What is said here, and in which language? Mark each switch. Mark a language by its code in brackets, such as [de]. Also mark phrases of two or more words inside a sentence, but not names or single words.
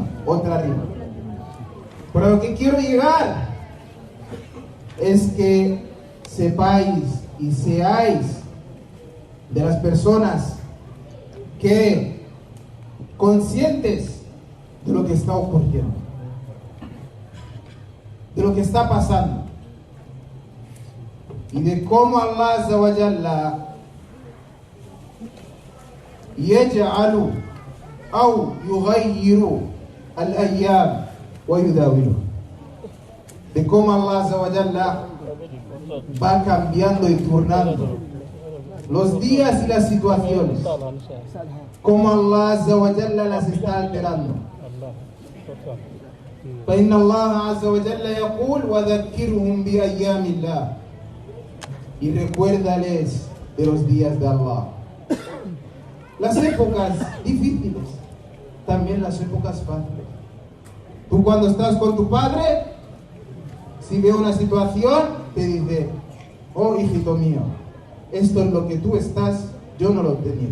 [es] Otra rima. Pero lo que quiero llegar es que sepáis y seáis de las personas que conscientes de lo que está ocurriendo, de lo que está pasando, y de cómo Allah [ar] عز وجل يجعل أو يغير الأيام ويداول, [es] de cómo Allah [ar] عز وجل [es] va cambiando y turnando los días y las situaciones, como Allah [ar] عز وجل [es] las está alterando. [ar] فإن الله عز وجل يقول وذكرهم بأيام الله, [es] y recuérdales de los días de Allah. Las épocas difíciles, también las épocas fáciles. Tú cuando estás con tu padre, si ve una situación, te dice: oh hijito mío, esto es lo que tú estás, yo no lo he tenido.